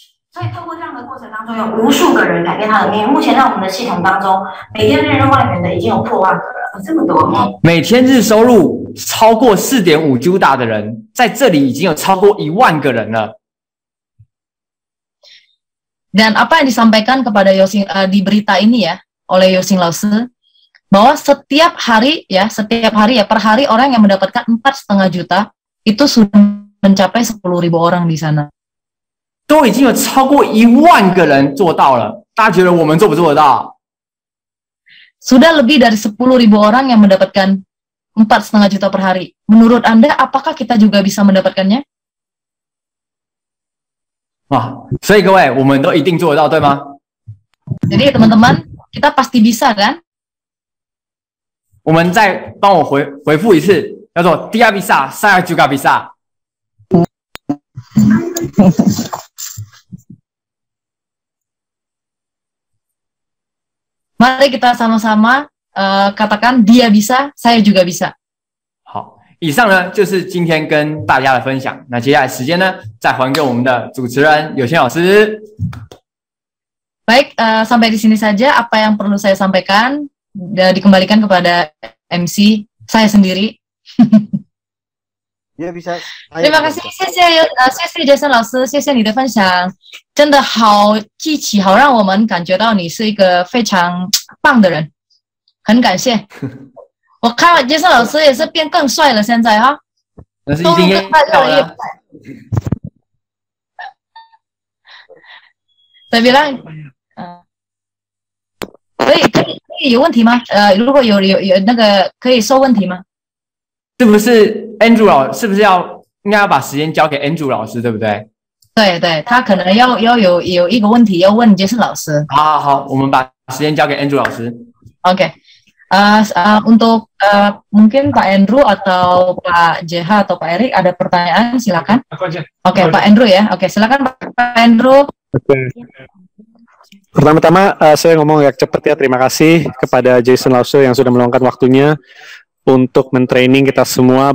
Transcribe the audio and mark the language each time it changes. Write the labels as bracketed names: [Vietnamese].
[Chinese] 所以透过这样的过程当中，有无数个人改变他的命运。目前在我们的系统当中，每天认证外援的已经有破万个了，这么多。每天日收入超过4.5 juta 的人，在这里已经有超过1万个人了。 [Indonesian] Dan apa yang disampaikan kepada Yosing di berita ini ya oleh Yosing Lause, bahwa setiap hari ya per hari orang yang mendapatkan 4,5 juta itu sudah mencapai 10.000 orang di sana. [Chinese] 都已经有超过1万个人做到了，大家觉得我们做不做得到？ [Indonesian] Sudah lebih dari 10.000 orang yang mendapatkan 4,5 juta per hari. Menurut Anda, apakah kita juga bisa mendapatkannya? [Chinese] 哇，所以各位，我们都一定做得到，对吗？ [Indonesian] Jadi teman-teman, kita pasti bisa kan? [Chinese] 我们再帮我回复一次，叫做 [Indonesian] Dia bisa, saya juga bisa。 Mari kita sama-sama katakan dia bisa, saya juga bisa. [Chinese] 好，以上呢就是今天跟大家的分享。那接下来时间呢，再还给我们的主持人有心老师。 [Indonesian] Baik, sampai di sini saja apa yang perlu saya sampaikan. Dikembalikan kepada MC saya sendiri. Ya bisa. Terima kasih, [Chinese] 谢谢 Jason 老师，谢谢你的分享，真的好激起，好让我们感觉到你是一个非常棒的人，很感谢。我看 Jason 老师也是变更帅了，现在哈，那是一定要的。 [Indonesian] Saya bilang， [Chinese] 可以有问题吗？如果有那个可以说问题吗？是不是 Andrew 老师？是不是应该要把时间交给 Andrew 老师，对不对？对对，他可能要有一个问题要问Jason 老师。好，我们把时间交给 Andrew 老师。 [Indonesian] Oke. Untuk mungkin Pak Andrew atau Pak JH atau Pak Erik ada pertanyaan, silakan. Oke, Pak Andrew ya. Oke, silakan Pak Andrew. Pertama-tama saya ngomong agak cepat ya. Terima kasih kepada Jason Lause yang sudah meluangkan waktunya untuk mentraining kita semua.